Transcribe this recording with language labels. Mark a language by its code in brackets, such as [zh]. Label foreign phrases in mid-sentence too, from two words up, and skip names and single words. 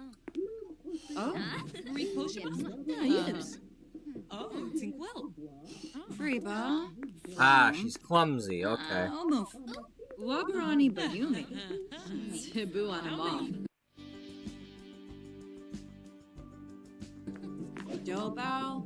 [en] Oh, Reed Potion. Yips. Oh, Tinkwell. Reba. Ah, she's clumsy. Okay. Almost. Wabrani Bayumi. Tibu Anamov. Dobao.